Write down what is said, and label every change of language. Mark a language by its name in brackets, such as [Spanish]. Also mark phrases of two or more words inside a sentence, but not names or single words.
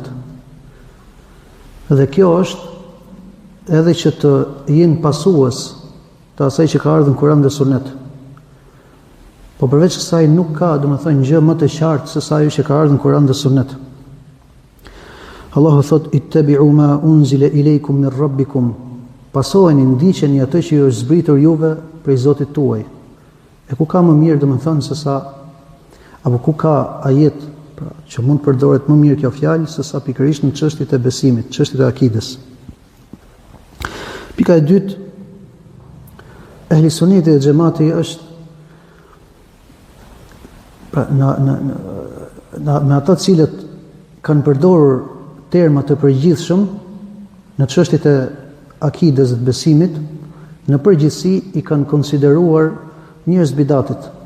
[Albanian] Dhe kjo është edhe që të jenë pasues të asaj që ka ardhur në Kur'an dhe Sunet. Po përveç kësaj nuk ka, domethënë, gjë më të qartë se sa ajo që ka ardhur në Kur'an dhe Sunet. Allahu thot: [Arabic] "اتبعوا ما أنزل إليكم من ربكم." [Albanian] Pasojeni, ndiqeni atë që ju është zbritur juve prej Zotit tuaj. E ku ka më mirë, domethënë, se sa, apo ku ka ajet pra, që mund përdoret më mirë kjo fjalë se sa pikërisht në çështjet e besimit, çështjet e akides. Pika e dytë, ehli sunneti dhe xhamati është pra, në ata të cilët kanë përdorur terma të përgjithshëm në çështjet e akides dhe besimit, në përgjithësi i kanë konsideruar njerëz bidatit.